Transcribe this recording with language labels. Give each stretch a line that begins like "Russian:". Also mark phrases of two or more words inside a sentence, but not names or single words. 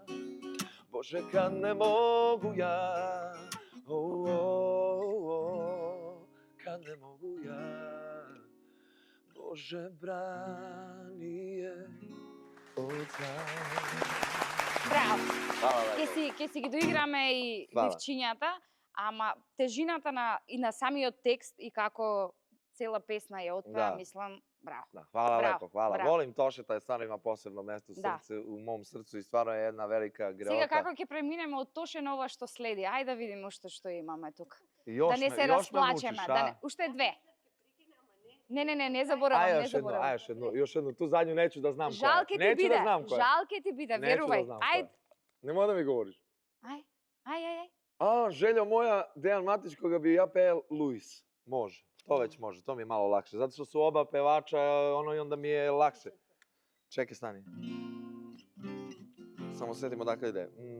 Serbian: Bože, kad ne mogu ja, kad ne mogu ja, Bože, brani je od zla.
Macedonian: Браво!
Serbian: Hvala lepo.
Macedonian: Ќе си ги доиграме и Фала. дивчињата, ама тежината и на самиот текст и како цела песна ја отпеа, Да. мислам, браво.
Serbian: Da, hvala Bravo, lepo, hvala. bravo. Volim Tošeta, je stvarno ima posebno mesto
Macedonian: Da.
Serbian: u mom srcu i stvarno je jedna velika
Macedonian: Сега
Serbian: greota.
Macedonian: како ќе преминеме од Тоше на ова што следи? Ајде да видиме уште што имаме тука.
Serbian: Još
Macedonian: Да не
Serbian: me-
Macedonian: се
Serbian: još me
Macedonian: расплачеме,
Serbian: mučiš,
Macedonian: да
Serbian: a?
Macedonian: не, уште две. Не заборавам,
Serbian: Aj,
Macedonian: не
Serbian: još jednu,
Macedonian: заборавам.
Serbian: još jednu, tu zadnju neću da znam koja.
Macedonian: Жал ќе ти
Serbian: Neću
Macedonian: биде,
Serbian: da znam koja.
Macedonian: жал ќе ти биде,
Serbian: Neću da
Macedonian: верувај.
Serbian: znam koja.
Macedonian: Ајде,
Serbian: Nemoj da mi govoriš.
Macedonian: ај.
Serbian: A, želja moja, Dejan Matić, koga bi ja peo Luis. Može, to već može, to mi je malo lakše. Zato što su oba pevača, ono i onda mi je lakše. Čekaj, stani. Samo sjetimo odakle ide.